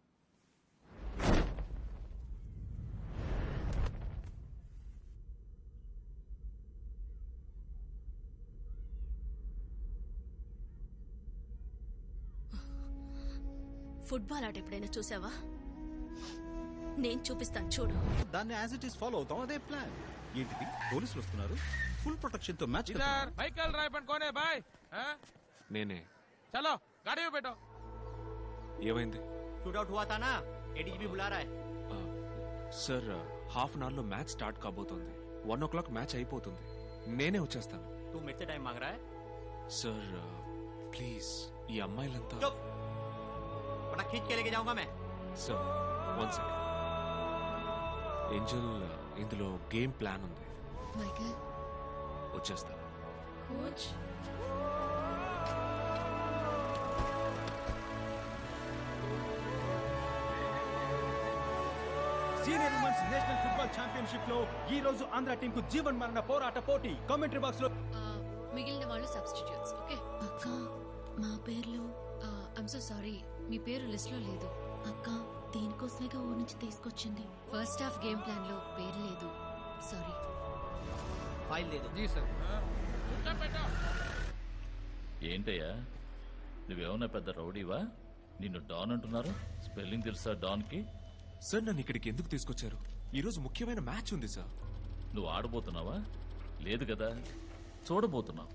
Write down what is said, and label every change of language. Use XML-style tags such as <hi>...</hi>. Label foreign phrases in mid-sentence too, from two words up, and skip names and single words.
<te>ఫుట్బాల్ ఆట ఎప్పుడైనా చూసావా? నేను చూపిస్తాను, చూడు. దాన్ని</te> <en>as it is</en> <te>ఫాలో అవుతాం. అదే ప్లాన్. ఏంటిది? పోలీసులు వస్తున్నారు.</te> <en>full protection</en> <te>తో మ్యాచ్.</te> <en>vehicle driver</en> <hi>कौने भाई?</hi> <te>నేనే.</te> <hi>చలో గాड़ी में बैठो.</hi> <te>ఏమైంది?</te> <hi>शूटआउट हुआ था ना, एडीजीपी बुला रहा है.</hi> <te>సార్,</te> <en>half an hour</en> <te>లో</te> <en>match start</en> <te>కాబోతోంది. 1 o'clock మ్యాచ్ అయిపోతుంది. నేనే వచ్చేస్తాను.</te> <hi>तू मेरे से टाइम मांग रहा है?</hi> <en>sir please,</en> <te>ఈ అమ్మాయిలంతా.</te> <hi>चुप, वरना खींच के लेके जाऊंगा मैं.</hi> <te>సార్ 1 second. ఏంజల్, ఇందులో</te> <en>game plan</en> <te>ఉంది. మైకేల్, వచ్చేస్తా. కోచ్. సీనియర్ ఉమెన్స్ నేషనల్ ఫుట్బాల్ ఛాంపియన్షిప్ లో ఈ రోజు ఆంధ్ర టీం కు జీవన్ మరణ పోరాట పోటీ.</te> <en>commentary box</en> <te>లో మిగిలిన వాళ్ళు సబ్స్టిట్యూట్స్. ఓకే అక్క, మా పేర్లు.</te> <en>I'm so sorry,</en> <te>మీ పేరు లిస్ట్ లో లేదు. అక్క, దీనికోసమేగా ఊరి నుంచి తీసుకొచ్చింది.</te> <en>first half game plan</en> <te>లో పేరు లేదు. సారీ.</te> <hi>फाइल दे दो. जी सर.</hi> <te>ఏంటయ్యా, నువ్వేమన్నా పెద్ద రౌడీవా? నిన్ను డాన్ అంటున్నారు. స్పెల్లింగ్ తెలుసా డాన్ కి? సార్, నన్ను ఇక్కడికి ఎందుకు తీసుకొచ్చారు? ఈ రోజు ముఖ్యమైన మ్యాచ్ ఉంది సార్. నువ్వు ఆడబోతున్నావా? లేదు కదా, చూడబోతున్నావు.</te>